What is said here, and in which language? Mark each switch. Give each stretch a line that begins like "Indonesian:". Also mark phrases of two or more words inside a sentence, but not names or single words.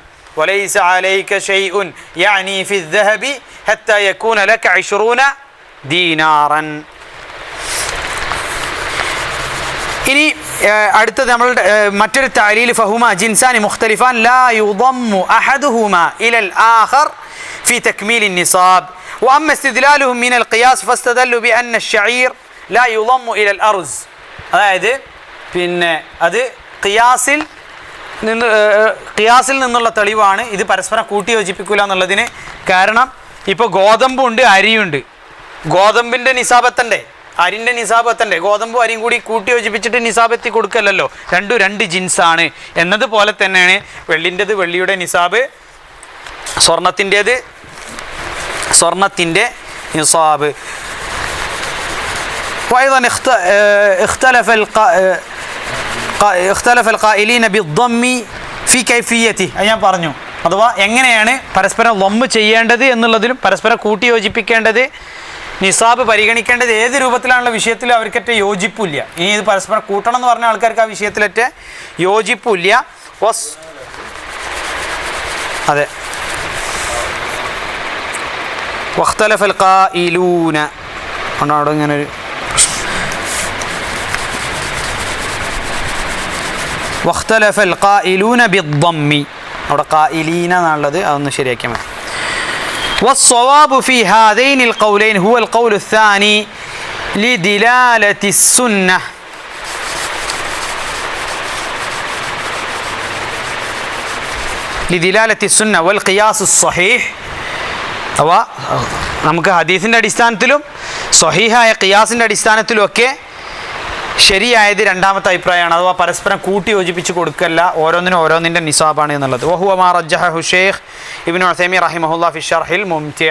Arabic: وليس عليك شيء يعني في الذهب حتى يكون لك 20 دينارا.
Malayalam: ഇനി അടുത്തത് നമ്മളുടെ മറ്റൊരു തഅലീൽ
Arabic: فهما جنسان مختلفان لا يضم أحدهما إلى الآخر في تكميل النصاب. وأما استدلالهم من القياس فاستدلوا بأن الشعير لا يضم إلى الأرز.
Malayalam: അതായത് പിന്നെ അത് ഖിയാസിൽ നിന്നുള്ള തെളിവാണ്. ഇത് പരസ്പരം കൂട്ടി യോജിപ്പിക്കില്ല എന്നുള്ളതിന് കാരണം ഇപ്പോൾ ഗോതമ്പുണ്ട്, അരിയുണ്ട്. ഗോതമ്പിൻ്റെ നിസാബത്തണ്ടേ, അരിൻ്റെ നിസാബത്തണ്ടേ? ഗോതമ്പും അരിയും കൂടി കൂട്ടി യോജിപ്പിച്ചിട്ട് നിസാബെത്തി കൊടുക്കല്ലോ. രണ്ടും 2 ജിൻസാണ് എന്നതുപോലെ തന്നെയാണ് വെള്ളിൻ്റെത് വെള്ളിയുടെ നിസാബ്, സ്വർണത്തിൻ്റെ നിസാബ്.
Arabic: وأيضا اختلف القائلين بالضم في كيفيته.
Malayalam: ഞാൻ പറഞ്ഞു, അഥവാ എങ്ങനെയാണ് പരസ്പരം ലൊമ്മ് ചെയ്യേണ്ടത് എന്നുള്ളതിലും പരസ്പരം കൂട്ടി യോജിപ്പിക്കേണ്ടത്, നിസാബ് പരിഗണിക്കേണ്ടത് ഏത് രൂപത്തിലാണുള്ള വിഷയത്തിൽ അവർക്കൊറ്റ യോജിപ്പില്ല. ഇനി ഇത് പരസ്പരം കൂട്ടണം എന്ന് പറഞ്ഞ ആൾക്കാർക്ക് ആ വിഷയത്തിലൊറ്റ യോജിപ്പില്ല. അതെ,
Arabic: واختلف القائلون.
Malayalam: അവിടെ ഇങ്ങനെ ഒരു
Arabic: واختلف القائلون بالضم.
Malayalam: അവിടെ قائلين എന്നുള്ളത് അതൊന്ന് ശരിയാക്കിയാൽ മതി.
Arabic: والصواب في هذين القولين هو القول الثاني لدلالة السنة. لدلالة السنة والقياس الصحيح.
Malayalam: അഥവാ നമുക്ക് ഹദീസിൻ്റെ അടിസ്ഥാനത്തിലും സ്വഹീഹായ ഖിയാസിൻ്റെ അടിസ്ഥാനത്തിലും ഒക്കെ ശരിയായത് രണ്ടാമത്തെ അഭിപ്രായമാണ്. അഥവാ പരസ്പരം കൂട്ടി യോജിപ്പിച്ച് കൊടുക്കല്ല, ഓരോന്നിനും ഓരോന്നിൻ്റെ നിസാബാണ് എന്നുള്ളത്.
Arabic: وهو ما رجحه الشيخ ابن عثيمين رحمه الله في شرح الممتع.